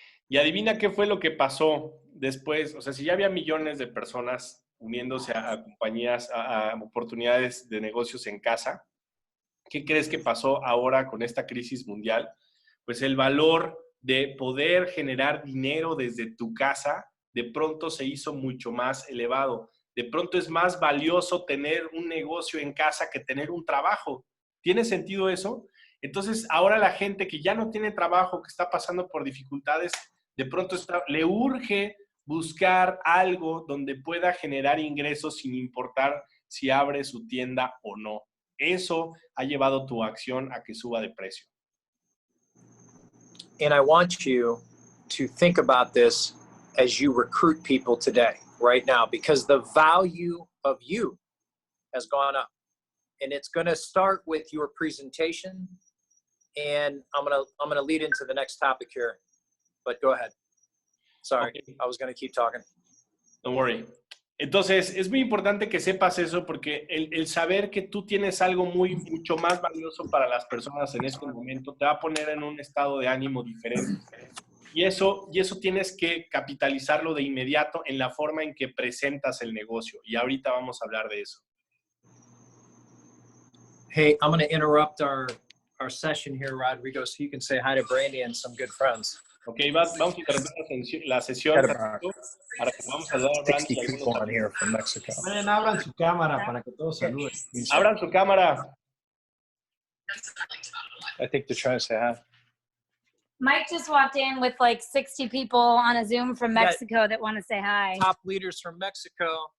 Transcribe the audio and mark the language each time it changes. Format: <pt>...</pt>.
<es>Y adivina qué fue lo que pasó después. O sea, si ya había millones de personas uniéndose a compañías, a oportunidades de negocios en casa, ¿qué crees que pasó ahora con esta crisis mundial? Pues el valor de poder generar dinero desde tu casa de pronto se hizo mucho más elevado. De pronto es más valioso tener un negocio en casa que tener un trabajo. ¿Tiene sentido eso? Entonces, ahora la gente que ya no tiene trabajo, que está pasando por dificultades, de pronto le urge buscar algo donde pueda generar ingresos sin importar si abre su tienda o no. Eso ha llevado tu acción a que suba de precio.</es> <en>And I want you to think about this as you recruit people today, right now, because the value of you has gone up. And it's going to start with your presentation. And I'm going to lead into the next topic here, but go ahead. Sorry, okay. I was going to keep talking. Don't worry.</en> <es>Entonces, es muy importante que sepas eso porque el saber que tú tienes algo mucho más valioso para las personas en este momento te va a poner en un estado de ánimo diferente. Y eso tienes que capitalizarlo de inmediato en la forma en que presentas el negocio. Y ahorita vamos a hablar de eso.</es> <en>Hey, I'm going to interrupt our session here, Rodrigo, so you can say hi to Brandy and some good friends.</en> <es>Ok, vamos a interrumpir la sesión para que vamos a dar a Brandy y algunos</es> <en>on here from Mexico.</en> <es>Abran su cámara para que todos saluden. Abran su cámara.</es> <en>I think they're trying to say hi. Mike just walked in with like 60 people on a Zoom from Mexico that want to say hi. Top leaders from Mexico.</en>